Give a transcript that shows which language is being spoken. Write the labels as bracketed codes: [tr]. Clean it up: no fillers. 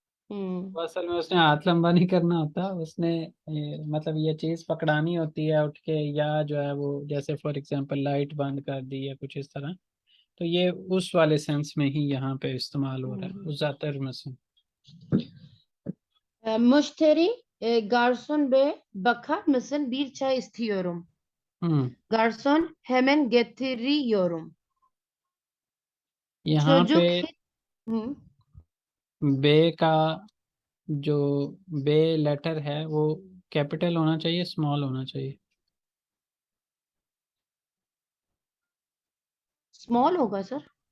[hi] हम्म वो असल में उसने हाथ लंबा नहीं करना होता, उसने मतलब ये चीज पकड़ानी होती है उठ के, या जो है वो जैसे फॉर एग्जांपल लाइट बंद कर दी या कुछ इस तरह। तो ये उस वाले सेंस में ही यहाँ पे इस्तेमाल हो रहा है उस जातर में से। [tr] Müşteri garson bey bakar mısın? Bir çay istiyorum. हम्म Garson hemen getiriyorum. [hi] यहाँ पे [tr] Çocuk Hı. [hi] बे का जो बे लेटर है वो कैपिटल होना चाहिए, स्मॉल होना चाहिए? स्मॉल होगा सर?